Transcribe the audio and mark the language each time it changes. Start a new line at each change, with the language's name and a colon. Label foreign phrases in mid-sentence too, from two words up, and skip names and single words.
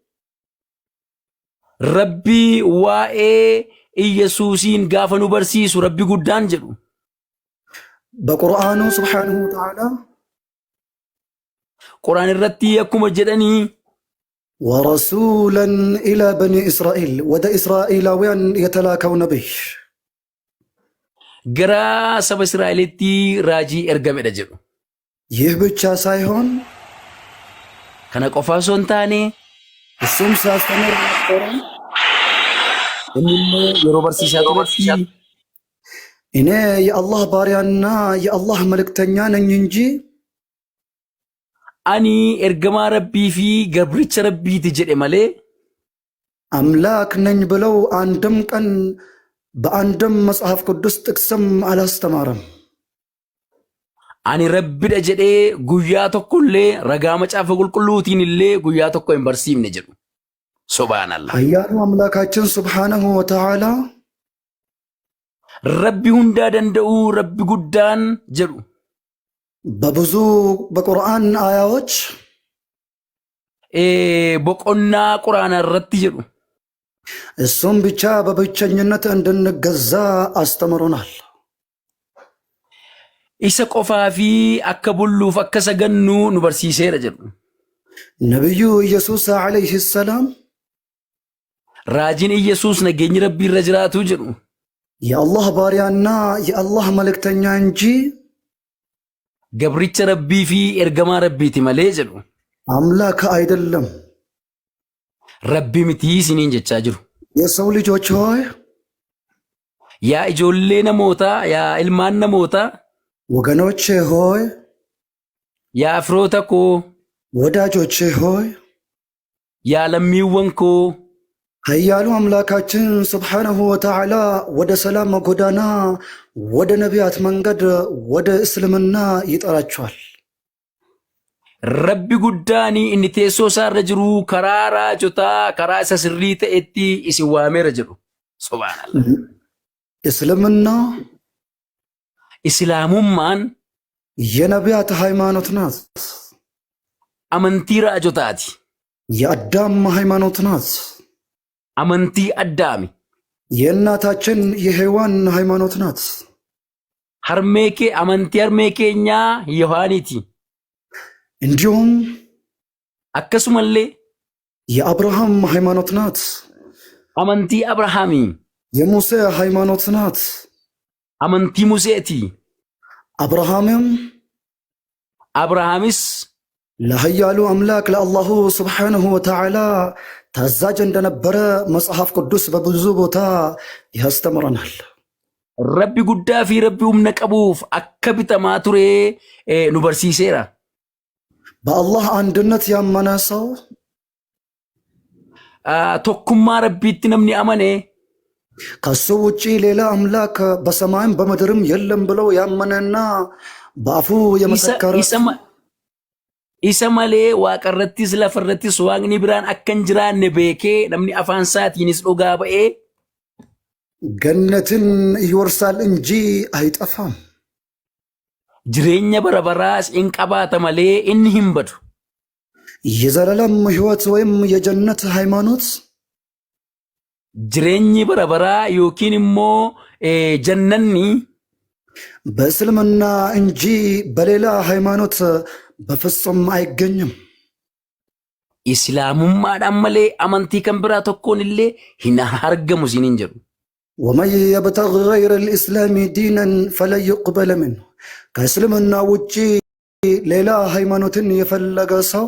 Oromo: Rabbii waa'ee Iyesuusiin gaafa nu barsiisu Rabbi guddaan jedhu.
Amharic: በቁርአኑ
Arabic: سبحانه وتعالى
Oromo: Quraan irratti akkuma jedhanii
Arabic: ورسولا إلى بني إسرائيل
Amharic: ወደ እስራኤላውያን የተላከው ነቢይ
Oromo: gara saba Israa'elitti raajii ergamedha jedhu.
Amharic: ይህ ብቻ ሳይሆን
Oromo: Kana qofaa osoo hin taane
Amharic: እሱም ሲያስተምር ነበረ
Oromo: inni yeroo barsiisaa turetti
Amharic: እኔ የአላህ ባሪያና የአላህ መልእክተኛ ነኝ እንጂ
Oromo: ani ergamaa Rabbii fi gabricha Rabbiiti jedhe malee
Amharic: አምላክ ነኝ ብለው አንድም ቀን በአንድም መጽሐፍ ቅዱስ ጥቅስም አላስተማረም።
Oromo: ani Rabbidha jedhee guyyaa tokkollee ragaa macaafa qulqulluutiin illee guyyaa tokko hin barsiifne jedhu. Subhaanallah.
Amharic: ኃያሉ አምላካችን
Arabic: سبحانه وتعالى
Oromo: Rabbi hundaa danda'u Rabbi guddaan jedhu.
Amharic: በብዙ በቁርአን አያዎች
Oromo: boqonnaa quraana irratti jedhu.
Amharic: እሱም ብቻ በብቸኝነት እንድንገዛ አስተምሮናል።
Oromo: Isa qofaa fi akka bulluuf akka sagannu nu barsiiseera jedhu.
Amharic: ነቢዩ ኢየሱስ
Arabic: عليه السلام
Oromo: Raajiin Iyesuus nageenyi Rabbii irra jiraatu jedhu.
Amharic: የአላህ ባሪያና የአላህ መልእክተኛ እንጂ
Oromo: Gabricha Rabbii fi ergamaa Rabbiiti malee jedhu.
Amharic: አምላክ አይደለም።
Oromo: Rabbi mitii isiniin jechaa jiru.
Amharic: የሰው ልጆች ሆይ
Oromo: Yaa ijoollee namootaa, yaa ilmaan namootaa,
Amharic: ወገኖቼ ሆይ
Oromo: yaa firoota koo,
Amharic: ወዳጆቼ ሆይ
Oromo: yaa lammiiwwan koo,
Amharic: ኃያሉ አምላካችን
Arabic: سبحانه وتعالى
Amharic: ወደ ሰላም ጎዳና ወደ ነቢያት መንገድ ወደ እስልምና ይጠራቸዋል።
Oromo: Rabbi guddaan inni teessoo isaarra jiru karaa raajotaa, karaa isa sirrii ta'etti isin waameera jedhu. Subhaanallah.
Amharic: እስልምና
Oromo: Islaamummaan
Amharic: የነቢያት ሃይማኖት ናት።
Oromo: amantii raajotaati.
Amharic: የአዳም ሃይማኖት ናት።
Oromo: Amantii Addaami.
Amharic: የእናታችን የሔዋን ሃይማኖት ናት።
Oromo: Amantii harmee keenyaa Yohaaniiti.
Amharic: እንዲሁም
Oromo: Akkasumallee
Amharic: የአብርሃም ሃይማኖት ናት።
Oromo: amantii Abrahaamii.
Amharic: የሙሴ ሃይማኖት ናት።
Oromo: Amantii Museeti.
Amharic: አብርሃምም
Oromo: Abrahaamis
Amharic: ለኃያሉ አምላክ
Arabic: لله سبحانه وتعالى
Amharic: ታዛዥ እንደነበረ መጽሐፍ ቅዱስ በብዙ ቦታ ያስተምረናል።
Oromo: Rabbi guddaa fi Rabbi humna qabuuf akka bitamaa turee nu barsiiseera.
Amharic: በአላህ አንድነት ያመነ ሰው
Oromo: Tokkummaa Rabbiitti namni amane
Amharic: ከሱ ውጪ ሌላ አምላክ በሰማይም በምድርም የለም ብለው ያመነና በአፉ የመሰከረ
Oromo: isa malee waaqarrattis lafarrattis waaqni biraan akka hin jiraanne beekee namni afaan isaatiinis dhugaa ba'ee
Amharic: ገነትን ይወርሳል እንጂ አይጠፋም።
Oromo: jireenya bara baraas in qabaata malee inni hin badu.
Amharic: የዘላለም ሕይወት ወይም የጀነት ሃይማኖት
Oromo: jireenyi bara baraa yookiin immoo jannanni
Amharic: በእስልምና እንጂ በሌላ ሃይማኖት በፍጹም አይገኝም።
Oromo: islaamummaadhaan malee amantii kan biraa tokkoon illee hin argamu isiniin jedhu.
Arabic: ومن يبتغ غير الإسلام دينا فلن يقبل منه
Amharic: ከእስልምና ውጪ ሌላ ሃይማኖትን የፈለገ ሰው